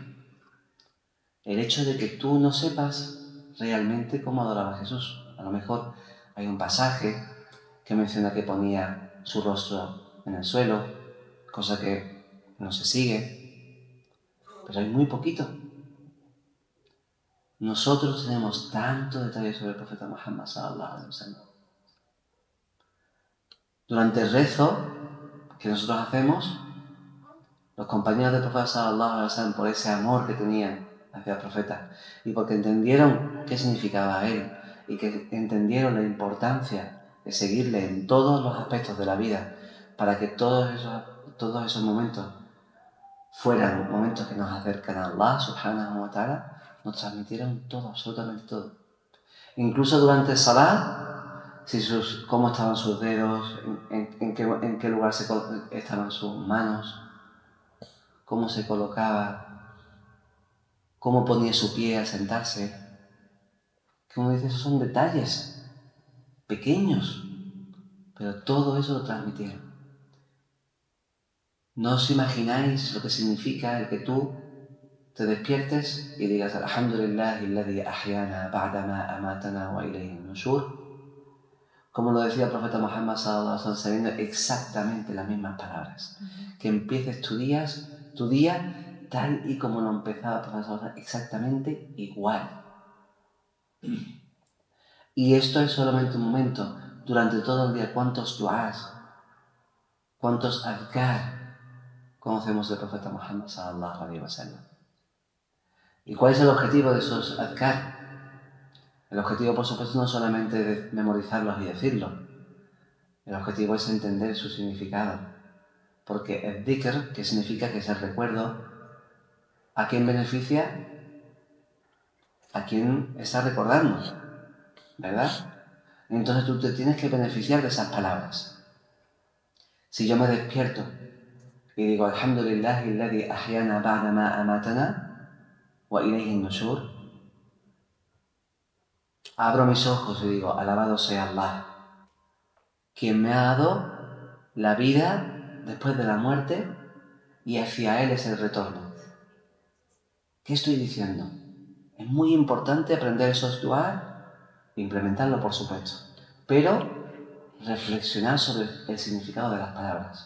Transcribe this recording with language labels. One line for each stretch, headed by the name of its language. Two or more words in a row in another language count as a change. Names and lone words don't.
Spanish: El hecho de que tú no sepas realmente cómo adoraba a Jesús. A lo mejor hay un pasaje que menciona que ponía su rostro en el suelo, cosa que no se sigue, pero hay muy poquito. Nosotros tenemos tanto detalle sobre el profeta Muhammad
Arabic: صلى الله عليه وسلم.
Spanish: Durante el rezo que nosotros hacemos, los compañeros del profeta
Arabic: صلى الله عليه وسلم,
Spanish: por ese amor que tenían hacia el profeta y porque entendieron qué significaba él y que entendieron la importancia de seguirle en todos los aspectos de la vida para que todos esos momentos fueran momentos que nos acercan a Allah
Arabic: سبحانه وتعالى,
Spanish: nos transmitieron todo, absolutamente todo. Incluso durante el salah, cómo estaban sus dedos, en qué lugar estaban sus manos, cómo se colocaba, cómo ponía su pie al sentarse. Como dice, esos son detalles pequeños, pero todo eso lo transmitieron. No os imagináis lo que significa el que tú te despiertes y digas
Arabic: الحمد لله الذي أحيانا بعد ما أماتنا وإليه النشور.
Spanish: Como lo decía el profeta Muhammad
Arabic: صلى الله عليه وسلم,
Spanish: sabiendo exactamente las mismas palabras. Que empieces tu día tal y como lo empezaba el profeta
Arabic: صلى الله عليه وسلم,
Spanish: exactamente igual. Y esto es solamente un momento. Durante todo el día, ¿cuántos du'ás, cuántos adhkar conocemos del profeta Muhammad
Arabic: صلى الله عليه وسلم?
Spanish: ¿Y cuál es el objetivo de esos adhkar? El objetivo, por supuesto, no es solamente de memorizarlos y decirlos. El objetivo es entender su significado. Porque el dhikr, que significa que es el recuerdo, ¿a quién beneficia? A quien está recordando, ¿verdad? Entonces tú te tienes que beneficiar de esas palabras. Si yo me despierto y digo
Arabic: الحمد لله الذي أحيانا بعد ما أماتنا وإليه النشور,
Spanish: abro mis ojos y digo alabado sea Allah, quien me ha dado la vida después de la muerte y hacia Él es el retorno. ¿Qué estoy diciendo? Es muy importante aprender esos du'a e implementarlo, por supuesto, pero reflexionar sobre el significado de las palabras.